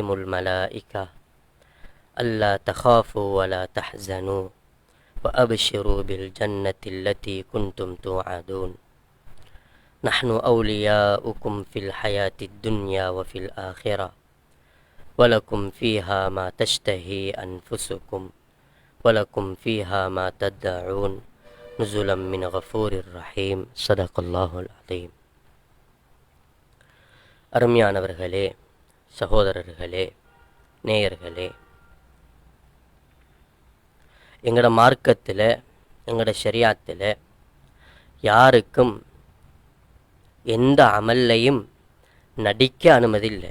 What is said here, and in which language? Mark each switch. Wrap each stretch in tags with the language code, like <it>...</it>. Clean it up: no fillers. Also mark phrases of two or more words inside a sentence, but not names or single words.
<ar>الملائكة ألا تخافوا ولا تحزنوا وأبشروا بالجنة التي كنتم توعدون نحن أولياؤكم في الحياة الدنيا وفي الآخرة ولكم فيها ما تشتهي أنفسكم ولكم فيها ما تدعون نزلا من غفور رحيم. صدق الله العظيم.</ar> <ta>அருமையானவர்களே, சகோதரர்களே, நேயர்களே, எங்களோட மார்க்கத்தில், எங்களோட ஷரியாத்தில் யாருக்கும் எந்த அமல்லையும் நடிக்க அனுமதி இல்லை.</ta>